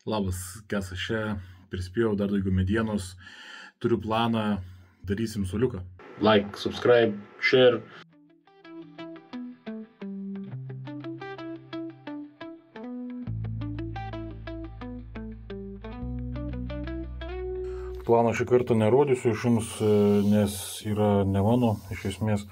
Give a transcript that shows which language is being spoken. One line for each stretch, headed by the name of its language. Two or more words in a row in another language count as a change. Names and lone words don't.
Lithuanian: Labas, kas aš čia, prispėjau dar daugiau medienos, turiu planą, darysim suoliuką.
English: Like, subscribe, share.
Lithuanian: Plano šį kartą nerodysiu iš jums, nes yra ne mano, iš esmės.